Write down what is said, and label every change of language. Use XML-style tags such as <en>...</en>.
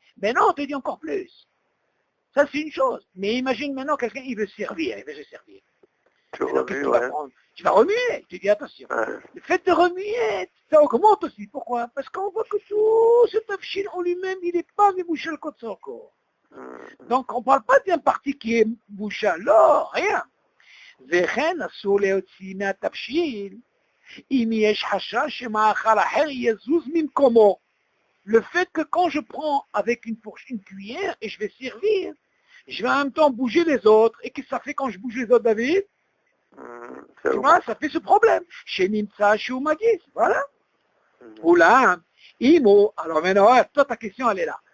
<fr>Maintenant, on te dit encore plus. Ça, c'est une chose. Mais imagine maintenant quelqu'un, il veut servir, il veut se servir. Tu vas remuer. Tu dis attention. Le fait de remuer, ça augmente aussi. Pourquoi? Parce qu'on voit que tout ce tafshil en lui-même, il n'est pas mevushal kol tzorko. Donc on ne parle pas d'un parti qui est mevushal. Non, rien.</fr> <he>וכן אסור להוציא מהתבשיל אם יש חשש שמאכל אחר יזוז ממקומו.</he> <fr>Le fait que quand je prends avec une cuillère et je vais servir, je vais en même temps bouger les autres. Et qu'est-ce que ça fait quand je bouge les autres, David? Tu vois, ça fait ce problème. Chez Nimtsa, chez Oumagis, voilà. Oula, Imo, alors maintenant, toi ta question elle est là.</fr>